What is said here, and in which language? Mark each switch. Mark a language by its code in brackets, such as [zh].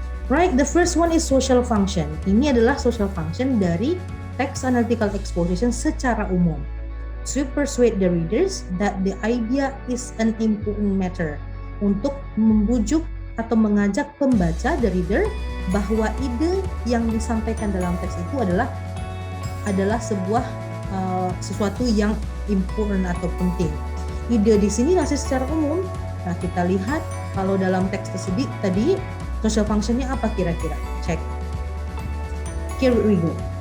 [en] Right, the first one is social function. [id] Ini adalah social function dari text analytical exposition secara umum. [en] To persuade the readers that the idea is an important matter. [id] Untuk membujuk atau mengajak pembaca, [en] the reader, [id] bahwa ide yang disampaikan dalam teks itu adalah sebuah sesuatu yang important atau penting. Ide di sini masih secara umum. Nah, kita lihat kalau dalam teks tersebut tadi social function-nya apa kira-kira? Cek. [en] Here we go.